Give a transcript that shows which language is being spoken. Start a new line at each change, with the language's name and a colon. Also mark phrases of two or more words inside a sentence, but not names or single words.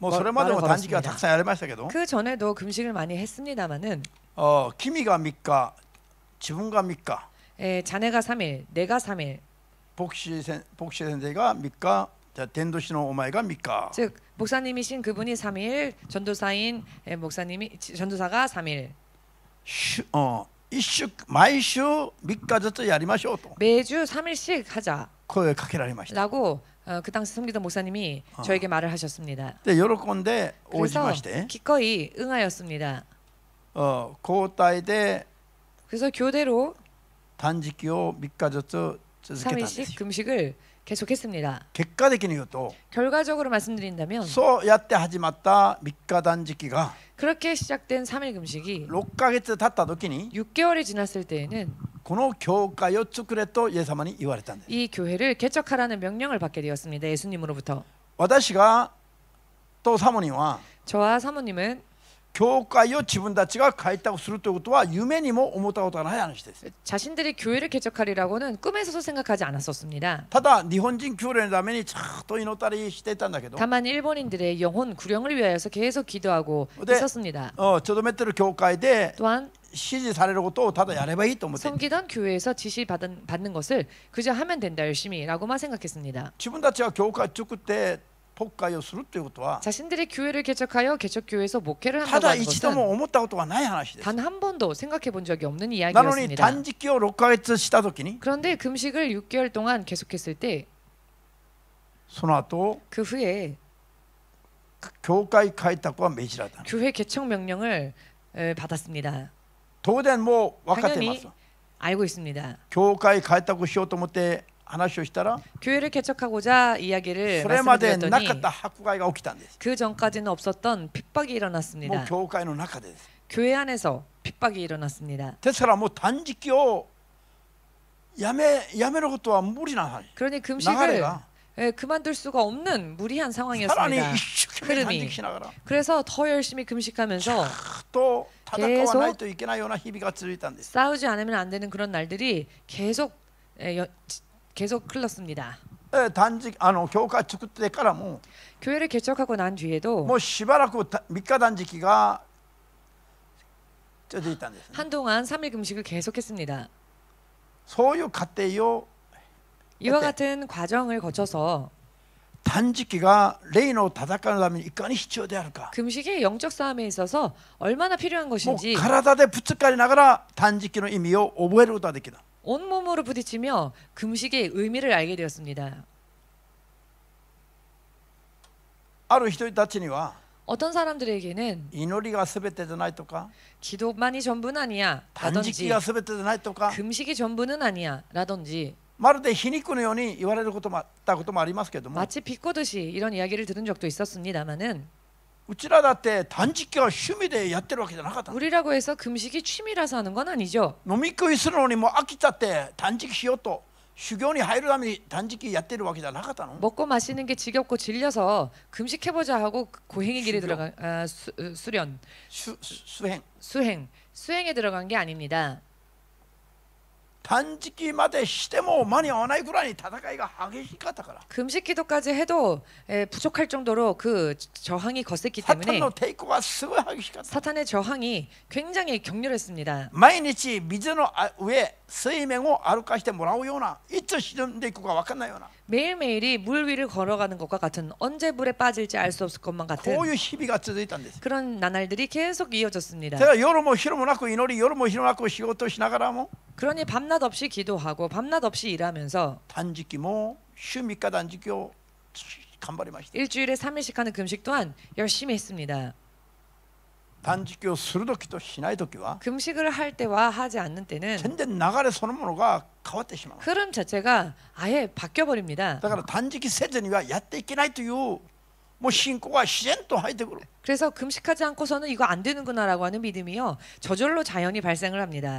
Japanese: もうそれまでも断食はたくさんやりましたけど、
Korean: 그 전에도 금식을 많이 했습니다마는
Japanese: 君が3日、自分が3日、
Korean: 자네가 3일, 내가 3일.
Japanese: 牧師先生が3日、じゃあ伝道師のお前が3日。
Korean: 즉 목사님이신 그분이 3일, 전도사인 전도사가 3일.
Japanese: 毎週3日ずつやりましょうと
Korean: 매주 3일씩 하자.
Japanese: 声をかけられました。
Korean: 라고 그 당시 섬기던 목사님이 저에게 말을 하셨습니다.
Japanese: で喜んで応じ
Korean: 그래서
Japanese: まして、
Korean: 기꺼이 응하였습니다.
Japanese: 交代で
Korean: 그래서 교대로
Japanese: 断食を3日ずつ続けたんです
Korean: 3일씩
Japanese: よ。
Korean: 금식을 계속했습니다.
Japanese: 結果的に言うと
Korean: 결과적으로 말씀드린다면
Japanese: そうやって始まった3日断食が
Korean: 그렇게 시작된 3일 금식이
Japanese: 6 ヶ月経った時に
Korean: 6개월이 지났을 때에는
Japanese: この教会を作れとイエス様に言われたんです。
Korean: 이 교회를 개척하라는 명령을 받게 되었습니다. 예수님으로부터.
Japanese: 私がとサモニーは
Korean: 저와 사모님은
Japanese: 教会を自分たちが開拓するということは夢にも思ったことがない話です。
Korean: 자신들이 교회를 개척하리라고는 꿈에서도 생각하지 않았었습니다.
Japanese: ただ日本人教練のためにちゃんと祈ったりしていたんだけど、
Korean: 다만 일본인들의 영혼 구령을 위하여서 계속 기도하고 네. 있었습니다.
Japanese: とどめてる教会で
Korean: 또한
Japanese: 指示されることをただやればいいと思って、
Korean: 섬기던 교회에서 받는 것을 그저 하면 된다 열심히라고만 생각했습니다.
Japanese: 自分たちが教会を作って牧会をするということは
Korean: 자신들이 교회를 개척하여 개척교회에서 목회를
Japanese: た
Korean: 한다고
Japanese: だ
Korean: 하는
Japanese: 一度
Korean: 것은
Japanese: も思ったことがない話です。
Korean: 단 한 번도 생각해 본 적이 없는
Japanese: なのに
Korean: 이야기였습니다.
Japanese: 断食を6ヶ月した時に
Korean: 그런데 금식을 6개월 동안 계속했을 때 그
Japanese: その後
Korean: 후에
Japanese: 教会開拓は命じられた。
Korean: 교회 개척 명령을 받았습니다.
Japanese: 当然もう分かっています。
Korean: 당연히 알고 있습니다.
Japanese: 教会開拓しようと思って話をしたら
Korean: 교회를 개척하고자 이야기를
Japanese: それまでなかっ
Korean: 말씀드렸더니
Japanese: た迫害が起きたんです。
Korean: 그 전까지는 없었던 핍박이
Japanese: もう
Korean: 일어났습니다.
Japanese: 教会の中でです。
Korean: 교회 안에서 핍박이 일어났습니다.
Japanese: ですからもう断食をやめることは無理な話。
Korean: 그러니
Japanese: 流れ
Korean: 금식을
Japanese: が
Korean: 그만둘 수가 없는 무리한
Japanese: さらに
Korean: 상황이었습니다.
Japanese: 一生懸命断
Korean: 흐름이
Japanese: 食しながら
Korean: 그래서 더 열심히 금식하면서
Japanese: と戦わないといけないような日々が続いたんです。
Korean: 싸우지 않으면 안 되는 그런 날들이 계속 흘렀습니다.
Japanese: 断食教会作ってからも
Korean: 교회를 개척하고 난 뒤에도
Japanese: もうしばらく3日断食が続いたんです、ね。
Korean: 한동안 3일 금식을 계속했습니다.
Japanese: そういう過程を
Korean: 이와 같은 과정을 거쳐서
Japanese: 断食が霊の戦いのためにいかに必要であるか。
Korean: 금식의 영적 싸움에 있어서 얼마나 필요한
Japanese: もう
Korean: 것인지
Japanese: 体でぶつかりながら断食の意味を覚えることができた。
Korean: 온몸으로 부딪히며 금식의 의미를 알게 되었습니다.
Japanese: ある人たちには
Korean: 어떤 사람들에게는
Japanese: 祈りが全てじゃないとか
Korean: 기도만이 전부는 아니야
Japanese: 断食
Korean: 라든지
Japanese: が全てじゃないとか
Korean: 금식이 전부는 아니야 라든지
Japanese: まるで皮肉のように言われることもあったこともありますけども、
Korean: 마치 비꼬듯이 이런 이야기를 들은 적도 있었습니다마는
Japanese: うちらだって断食は趣味でやってるわけじゃなかった。
Korean: 우리라고 해서 금식이 취미라서 하는 건 아니죠.
Japanese: 飲み食いするのにもう飽きちゃって断食しようと修行に入るために断食やってるわけじゃなかったの。
Korean: 먹고 마시는 게 지겹고 질려서 금식해보자 하고 고행의 길에 들어간 수련, 수행에 들어간 게 아닙니다.
Japanese: 断食までしても間に合わないくらいに戦いが激しかったから。
Korean: 금식 기도까지 해도 부족할 정도로 그 저항이 거셌기
Japanese: サタン
Korean: 때문에
Japanese: の抵抗がすごい激しかった。
Korean: 사탄의 저항이 굉장히 격렬했습니다.
Japanese: 毎日水の上水面を歩かしてもらうような、いつ沈んでいくか分かんないような、
Korean: 매일매일이 물 위를 걸어가는 것과 같은 언제 물에 빠질지 알 수 없을 것만
Japanese: こ
Korean: 같은
Japanese: ういう日々が続いたんです。
Korean: 그런 나날들이 계속
Japanese: だ
Korean: 이어졌습니다.
Japanese: から夜も昼もなく祈り、夜も昼もなく仕事をしながらも
Korean: 그러니 밤낮 밤낮 없이 기도하고 밤낮 없이 일하면서
Japanese: 断食も週3日断食を頑張りました。
Korean: 일주일에 3일씩 하는 금식 또한 열심히 했습니다.
Japanese: 断食をするときとしないときは
Korean: 금식을 할 때와 하지 않는 때는
Japanese: 全然流れそのものが変わってしまう。
Korean: 흐름 자체가 아예 바뀌어 버립니다.
Japanese: だから断食せずにはやっていけないというもう信仰が自然と入ってくる。
Korean: 그래서 금식하지 않고서는 이거 안 되는구나라고 하는 믿음이요 저절로 자연히 발생을 합니다.